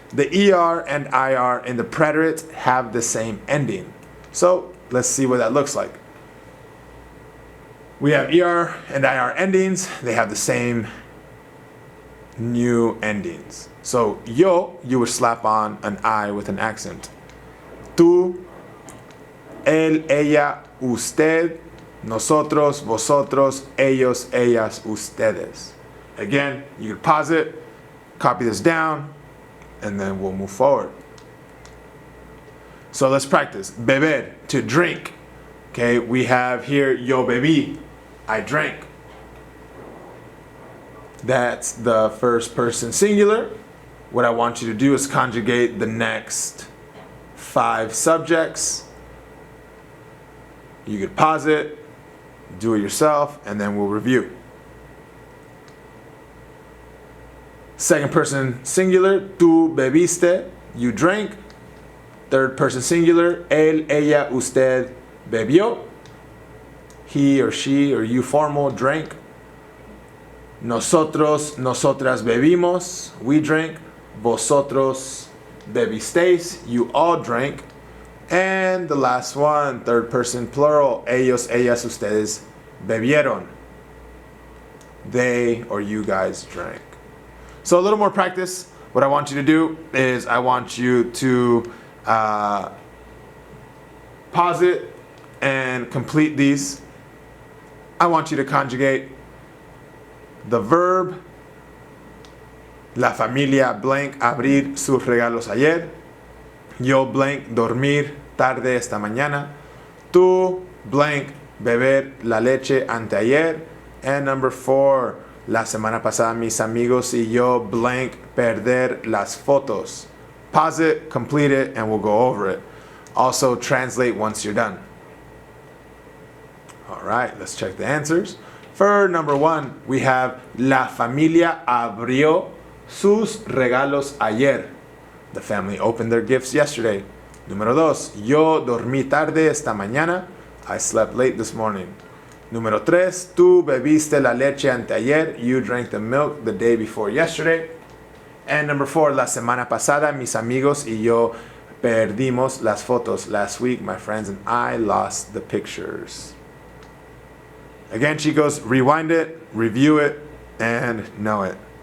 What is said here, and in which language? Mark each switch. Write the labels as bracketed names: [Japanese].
[English] The ER and IR in the preterite have the same ending. So let's see what that looks like. We have ER and IR endings. They have the same new endings. So yo, you would slap on an I with an accent. [Spanish] Tú, él, ella, usted, nosotros, vosotros, ellos, ellas, ustedes. [English] Again, you can pause it, copy this down, and then we'll move forward. So let's practice. Beber, to drink. Okay, we have here [Spanish] yo bebí, [English] I drank. That's the first person singular. What I want you to do is conjugate the next 5 subjects. You could pause it, do it yourself, and then we'll review. Second person singular, [Spanish] tú bebiste, [English] you drank. Third person singular, [Spanish] él, ella, usted bebió. [English] He or she or you formal drank. [Spanish] Nosotros, nosotras bebimos, [English] we drank. [Spanish] Vosotros bebisteis, [English] you all drank. And the last one, third person plural, [Spanish] ellos, ellas, ustedes bebieron. [English] They or you guys drank. So a little more practice. What I want you to do is I want you to pause it and complete these. I want you to conjugate the verb, [Spanish] la familia [English] blank [Spanish] abrir sus regalos ayer. Yo blank dormir tarde esta mañana. Tú blank beber la leche anteayer. [English] And number 4, [Spanish] la semana pasada mis amigos y yo blank perder las fotos. [English] Pause it, complete it, and we'll go over it. Also translate once you're done. All right, let's check the answers. For number 1, we have [Spanish] la familia abrió sus regalos ayer. [English] The family opened their gifts yesterday. [Spanish] Número 2, yo dormí tarde esta mañana. [English] I slept late this morning. [Spanish] Número 3, tú bebiste la leche anteayer. [English] You drank the milk the day before yesterday. And number 4, [Spanish] la semana pasada mis amigos y yo perdimos las fotos. [English] Last week, my friends and I lost the pictures. Again, chicos, rewind it, review it, and know it.